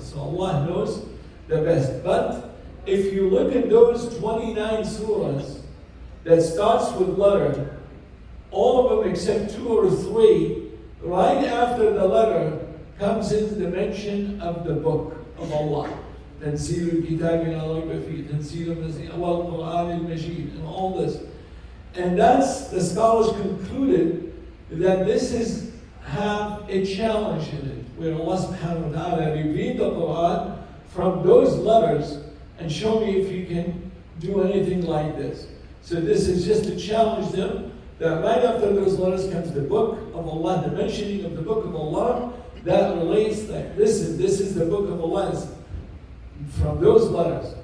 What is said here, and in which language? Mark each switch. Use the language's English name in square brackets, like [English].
[English] So Allah knows the best. But if you look at those 29 surahs that starts with letter, all of them except 2 or 3, right after the letter comes in the mention of the book of Allah. [Arabic] تنزيل الكتاب لا ريب فيه, تنزيل القرآن المجيد, [English] and all this. And that's, the scholars concluded that this is have a challenge in it, where Allah subhanahu wa ta'ala revealed the Quran from those letters and show me if you can do anything like this. So this is just to challenge them that right after those letters comes the book of Allah, the mentioning of the book of Allah that relates that, listen, this is the book of Allah, it's from those letters.